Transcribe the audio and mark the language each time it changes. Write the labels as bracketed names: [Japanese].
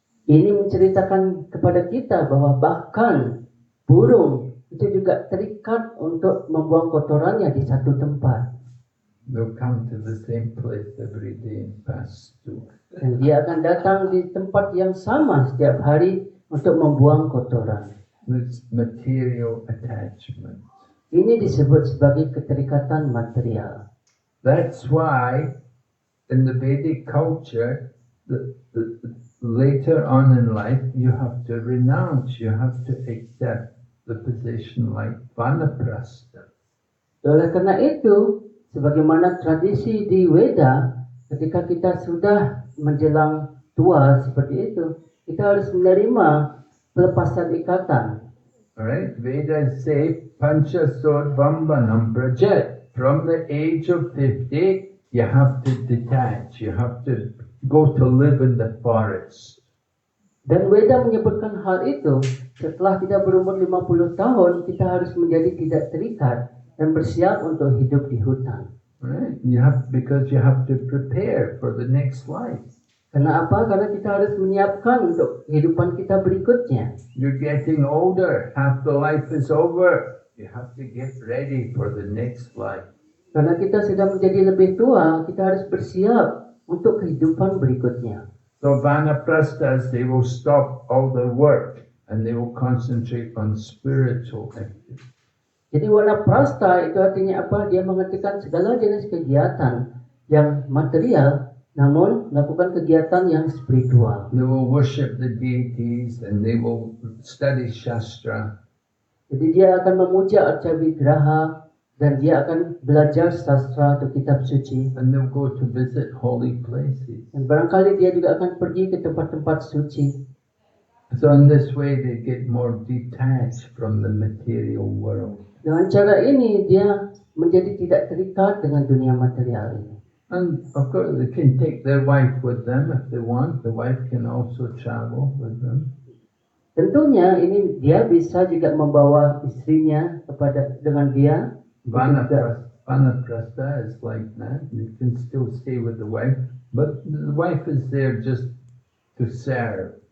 [Indonesian] Ini menceritakan kepada kita bahwa bahkan burung itu juga terikat untuk membuang kotorannya di satu tempat. [English] They'll come to the same place every day and pass through. [Indonesian] Dan dia akan datang di tempat yang sama setiap hari untuk membuang kotoran. [English] This material attachment. [Indonesian] Ini disebut sebagai keterikatan material. [English] That's why in the Vedic culture, later on in life, you have to renounce, you have to accept the position like vanaprastha. [Indonesian] Oleh karena itu, sebagaimana tradisi di Weda, ketika kita sudah menjelang tua seperti itu, kita harus menerima pelepasan ikatan. [English] Alright, Vedas say [Sanskrit] pancha sodvambanam prajet. [English] From the age of 50, you have to detach, you have to go to live in the forest. [Indonesian] Dan Weda menyebutkan hal itu, setelah kita berumur 50 tahun, kita harus menjadi tidak terikat dan bersiap untuk hidup di hutan. [English] Right? Because you have to prepare for the next life. [Indonesian] Karena apa? Karena kita harus menyiapkan untuk kehidupan kita berikutnya. [English] You're getting older, half the life is over. You have to get ready for the next life. [Indonesian] Karena kita sudah menjadi lebih tua, kita harus bersiap untuk kehidupan berikutnya. [English] So vanaprasthas, they will stop all their work and they will concentrate on spiritual activity. [Indonesian] Jadi wanaprastha itu artinya apa? Dia menghentikan segala jenis kegiatan yang material, namun melakukan kegiatan yang spiritual. [English] They will worship the deities and they will study Shastra. [Indonesian] Jadi dia akan memuja Arca Vigraha dan dia akan belajar sastra atau kitab suci. [English] And they'll go to visit holy places. [Indonesian] Dan barangkali dia juga akan pergi ke tempat-tempat suci. [English] So in this way they get more detached from the material world. [Indonesian] Dengan cara ini dia menjadi tidak terikat dengan dunia material ini. [English] And of course they can take their wife with them if they want. The wife can also travel with them. [Indonesian] Tentunya ini dia bisa juga membawa istrinya dengan dia. [English] Vanaprastha is like that. You can still stay with the wife, but the wife is there just to serve.